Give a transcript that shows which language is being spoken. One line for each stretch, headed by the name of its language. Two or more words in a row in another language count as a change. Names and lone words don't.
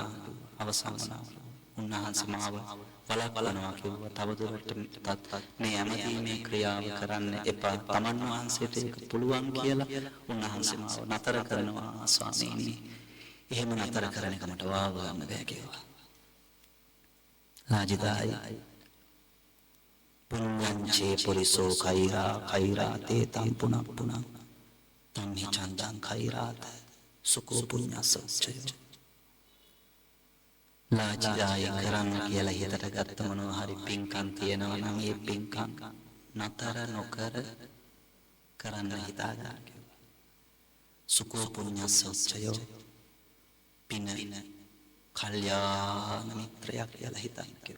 Sinhala: අවසන් වුණා. උන්වහන්සේ මාව වළක්වනවා කිව්වා. තවදුරටත් මේ ඇමතීමේ ක්‍රියාව කරන්න එපා. තමන් වහන්සේට ඒක පුළුවන් කියලා උන්වහන්සේ මාව නතර කරනවා ස්වාමීනි. එහෙම නතර කරන එක මට වාව ගන්න බෑ කිව්වා.
Pali: ලාජිදායි පුඤ්ඤංචේ පුරිසෝ කෛරා තේ තම් පුනප්පුනං තම්හි චන්දං කෛරාත සුකෝ පුඤ්ඤසච්චය.
Sinhala: ලාජිදායි කරන්න කියලා හිතට ගත්ත මොනවා හරි පින්කම් තියෙනවා නම් ඒ පින්කම් නතර නොකර කරන්න හිතා ගන්න කිව්වා.
Pali: සුකෝ පුඤ්ඤසච්චය
Sinhala: පින කල්යාණ මිත්‍රයෙක් කියලා හිතන්න කිව්වා.